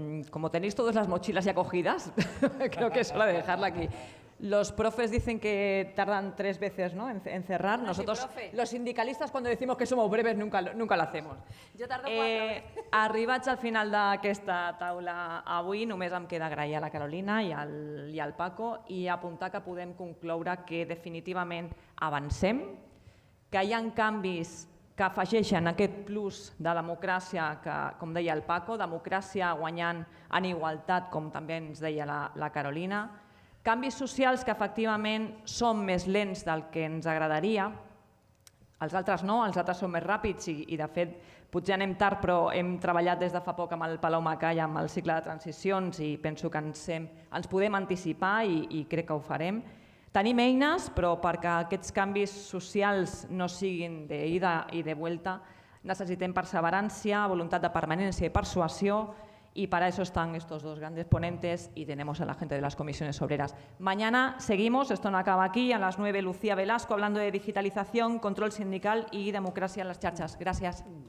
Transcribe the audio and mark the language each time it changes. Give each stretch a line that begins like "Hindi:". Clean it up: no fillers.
Spanish: Como tenéis todas las mochilas ya cogidas, creo que es hora de dejarla aquí. Los profes dicen que tardan 3 veces, ¿no?, en cerrar. Nosotros, los sindicalistas, cuando decimos que somos breves, nunca lo hacemos.
Catalan: Jo tardo 4. Arribats al final d'aquesta taula avui, només em queda agrair a la Carolina i al Paco i apuntar que podem concloure que definitivament avancem, que hi ha canvis que afegeixen aquest plus de democràcia que, com deia el Paco, democràcia guanyant en igualtat, com també ens deia la Carolina, canvis socials que efectivament són més lents del que ens agradaria, els altres no, els altres són més ràpids i de fet potser anem tard però hem treballat des de fa poc amb el Palau Macaya amb el cicle de transicions i penso que ens podem anticipar i crec que ho farem. Tenim eines però perquè aquests canvis socials no siguin de
Spanish: ida i de vuelta
Catalan: necessitem perseverància, voluntat de permanència i persuasió.
Spanish: Y para eso están estos 2 grandes ponentes y tenemos a la gente de las comisiones obreras. Mañana seguimos, esto no acaba aquí, a las 9 Lucía Velasco hablando de digitalización, control sindical y democracia en las charchas. Gracias.